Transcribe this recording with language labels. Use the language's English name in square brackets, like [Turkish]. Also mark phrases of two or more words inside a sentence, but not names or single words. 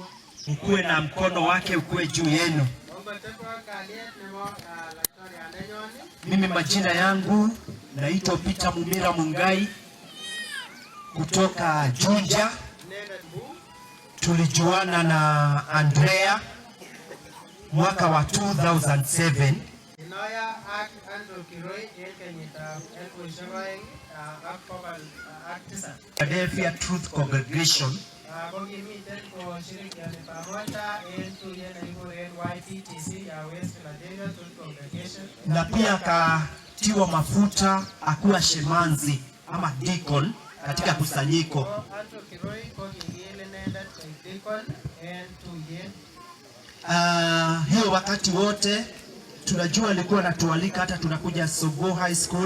[Swahili] Ukuwe na mkono wake, ukuwe juu yenu. Mimi majina yangu naitwa Peter Mumira Mungai kutoka Juja. tulijuana na Andrea mwaka wa 2007. [Kalenjin] Inoya ak Andrew Kiroi kenyitab 2000 ak bokol ak tisab. Philadelphia Truth Congregation. Kokimiten koshirikiani pamoja en tuyet nekikuren YPTC ya West Philadelphia Truth Congregation. [Swahili] Na pia akatiwa mafuta akuwa shemanzi ama deacon katika kusanyiko. [Kalenjin] Andrew Kiroi kokikile nendet koik deacon en tuyet. [Swahili] Hiyo wakati wote tunajua alikuwa anatualika hata tunakuja Sogo High School.